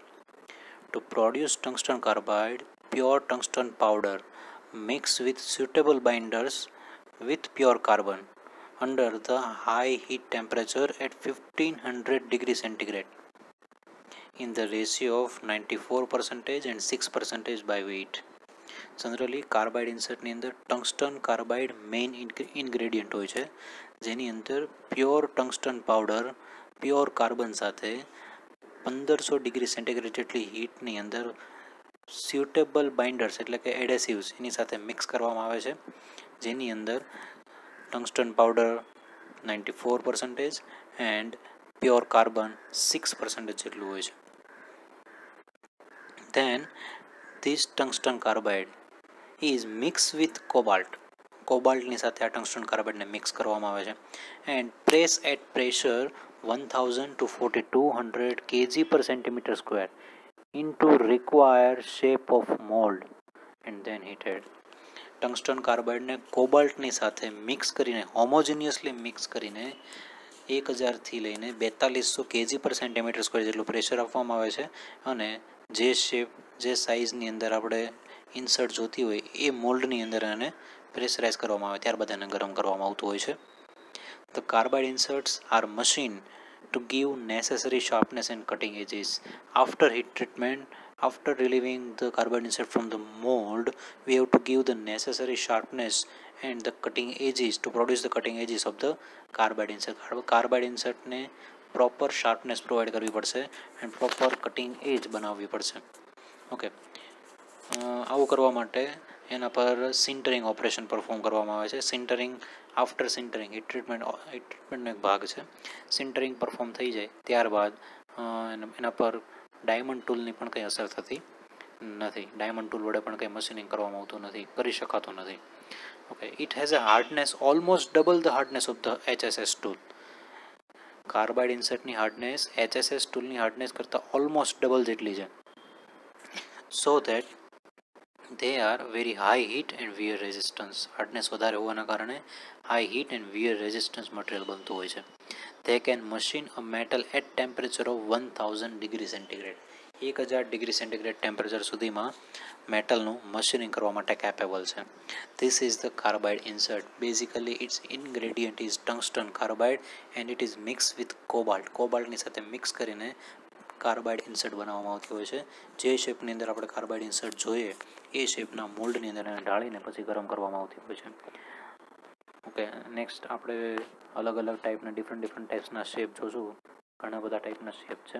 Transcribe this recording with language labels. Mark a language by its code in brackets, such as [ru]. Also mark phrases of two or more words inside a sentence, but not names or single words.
[en] To produce tungsten carbide, pure tungsten powder mixed with suitable binders with pure carbon under the high heat temperature at 1500 degrees centigrade in the ratio of 94% and 6% by weight. Generally carbide insert [gu] ની અંદર [en] tungsten carbide main ingredient [gu] હોય છે, જેની અંદર [en] pure tungsten powder pure carbon [gu] સાથે 1500 [en] degree centigrade [gu] જેટલી હીટની અંદર [en] suitable binders [gu] એટલે કે એડેસિવ્સ એની સાથે મિક્સ કરવામાં આવે છે, જેની અંદર [en] tungsten powder 94% and pure carbon 6% [gu] જેટલું હોય છે. [en] Then this tungsten carbide is mixed with cobalt. [gu] કોબાલ્ટની સાથે આ ટંગસ્ટન કાર્બાઇડને મિક્સ કરવામાં આવે છે [en] and press at pressure 1000 to 4200 kg per centimeter square into required shape of mold and then heated. [gu] ટંગસ્ટન કાર્બાઇડને કોબાલ્ટની સાથે મિક્સ કરીને હોમોજીનિયસલી મિક્સ કરીને 1000 થી લઈને 4200 [en] kg per centimeter square [gu] જેટલું પ્રેશર આપવામાં આવે છે અને જે શેપ જે સાઇઝની અંદર આપણે ઇન્સર્ટ જોતી હોય એ મોલ્ડની અંદર એને પ્રેશરાઇઝ કરવામાં આવે, ત્યારબાદ એને ગરમ કરવામાં આવતું હોય છે. [en] The carbide inserts are machined to give necessary sharpness and cutting edges. After heat treatment, after relieving the carbide insert from the mold, we have to give the necessary sharpness and the cutting edges to produce the cutting edges of the carbide insert. Carbide insert [gu] ને [en] proper sharpness provide [gu] કરવી પડશે એન્ડ [en] proper cutting edge [gu] બનાવવી પડશે. ઓકે, આવું કરવા માટે એના પર [en] sintering operation perform [gu] કરવામાં આવે છે. [en] sintering after sintering [gu] હીટ ટ્રીટમેન્ટનો એક ભાગ છે. સિન્ટરિંગ પરફોર્મ થઈ જાય ત્યારબાદ એના પર ડાયમંડ ટૂલની પણ કંઈ અસર થતી નથી. [en] diamond tool [gu] વડે પણ કંઈ મશીનિંગ કરવામાં આવતું નથી, કરી શકાતું નથી. [en] Okay, it has a hardness almost double the hardness of the HSS tool. [gu] કાર્બાઇડ ઇન્સર્ટની હાર્ડનેસ HSS ટૂલની હાર્ડનેસ કરતાં [en] almost double [gu] જેટલી છે. [en] so that they are very high heat and wear resistance. [gu] હાર્ડનેસ વધારે હોવાના કારણે [en] high heat and wear resistance material [gu] બનતું હોય છે. [en] they can machine a metal at temperature of 1000 degree centigrade. [gu] 1000 [en] degree centigrade temperature [gu] સુધીમાં મેટલનું મશીનિંગ કરવા માટે કેપેબલ છે. [en] This is the carbide insert. Basically its ingredient is tungsten carbide and it is mixed with cobalt. [gu] કોબાલ્ટની સાથે મિક્સ કરીને [en] carbide insert [gu] બનાવવામાં આવતી હોય છે. જે શેપની અંદર આપણે [en] carbide insert [gu] જોઈએ એ શેપના મોલ્ડની અંદર એને ઢાળીને પછી ગરમ કરવામાં આવતી હોય છે. ઓકે, નેક્સ્ટ આપણે અલગ અલગ ટાઈપના ડિફરન્ટ ટાઈપ્સના શેપ જોશું. ઘણા બધા ટાઈપના શેપ છે.